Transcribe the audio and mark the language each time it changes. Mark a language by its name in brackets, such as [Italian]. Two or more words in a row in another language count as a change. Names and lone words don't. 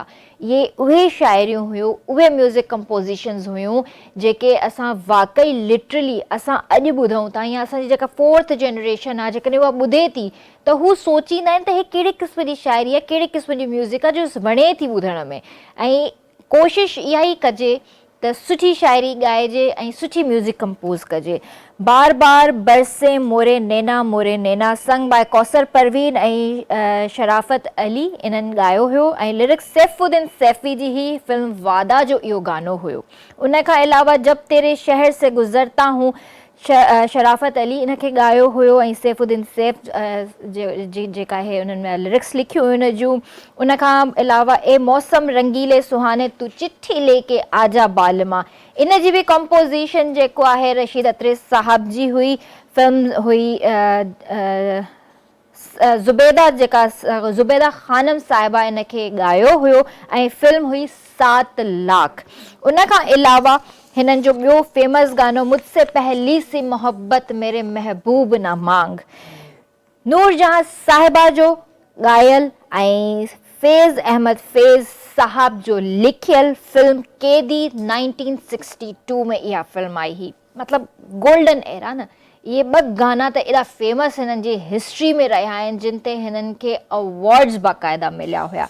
[Sindhi] इहे उहे शाइरियूं हुयूं, उहे [English] music compositions [Sindhi] हुयूं जेके असां वाक़ई लिटरली असां अॼु ॿुधूं था, या असांजी जेका 4th जनरेशन आहे जेकॾहिं उहा ॿुधे थी त हू सोचींदा आहिनि त हे कहिड़े क़िस्म जी शाइरी आहे, कहिड़े क़िस्म जी म्यूज़िक आहे जो वणे थी ॿुधण में। ऐं कोशिशि इहा ई कजे त सुठी शाइरी ॻाइजे ऐं सुठी [English] music compose [Sindhi] कजे। बार बार बरसे मोरे नैना [English] sung by [Sindhi] कौसर परवीन ऐं शराफ़त अली इन्हनि ॻायो हुयो ऐं लिरिक्स सैफुद्दीन सैफ़ी जी ही फिल्म वादा जो इहो गानो हुयो। उन खां अलावा जब तेरे शहर से गुज़रता हूँ शराफ़त अली इनखे ॻायो हुयो ऐं सैफुद्दीन सैफ़ जेका आहे उन्हनि में लिरिक्स लिखियूं हुयूं उन जूं। उन खां अलावा ए मौसम रंगीले सुहाने तू चिट्ठी लेके आजा बालमा, इन जी बि कंपोज़िशन जेको आहे रशीद अत्रे साहब जी हुई। फिल्म हुई ज़ुबैदा, जेका ज़ुबैदा ख़ानम साहिबा इनखे ॻायो हुयो ऐं फिल्म हुई 7 लाख। उन खां अलावा हिननि जो ॿियो फेमस गानो मुझसे पहली सी मोहब्बत मेरे महबूब ना मांग, नूरजहां साहिबा जो ॻायल ऐं फैज़ अहमद फैज़ साहब जो लिखियल फिल्म कैदी 1962 में इहा फिल्म आई हुई। मतिलबु [English] golden era [Sindhi] न। इहे 2 गाना त एॾा फेमस हिननि जी हिस्ट्री में रहिया आहिनि जिन ते हिननि खे अवॉर्ड्स बाक़ाइदा मिलिया हुया।